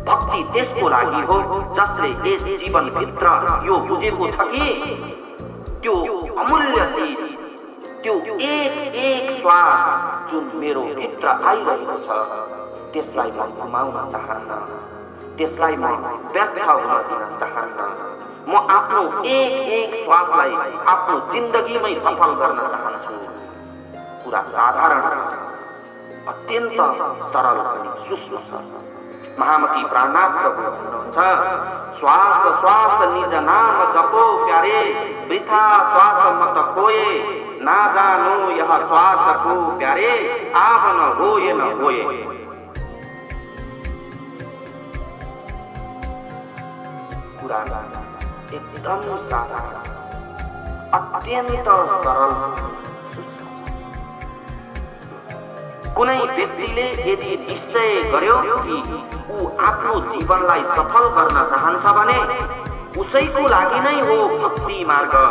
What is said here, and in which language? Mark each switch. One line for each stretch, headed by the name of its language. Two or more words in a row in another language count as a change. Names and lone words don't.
Nepali: भक्ति त्यसको लागि हो जसले यस जीवनभित्र यो बुझेको छ कि त्यो अमूल्य चीज, त्यो एक श्वास जुन मेरो भित्र आइरहेको छ त्यसलाई म गुमाउन चाहन्न, त्यसलाई म व्यर्थ हुन दिन चाहन्न। म आफ्नो एक श्वासलाई आफ्नो जिन्दगीमै सफल गर्न चाहन्छु। कुरा साधारण छ, अत्यन्त सरल अनि सूक्ष्म छ। महामती प्राणनाथ प्रभु भन्नुहुन्छ,
Hindi: श्वास श्वास निज नाम जपो प्यारे, वृथा श्वास मत खोए, ना जानो यह श्वास को प्यारे, आव न होए न होए।
Nepali: कुरा एकदम साधारण छ, अत्यन्त सरल। कुनै व्यक्तिले यदि निश्चय गर्यो कि ऊ आफ्नो जीवनलाई सफल गर्न चाहन्छ भने उसैको लागि नै हो भक्ति मार्ग।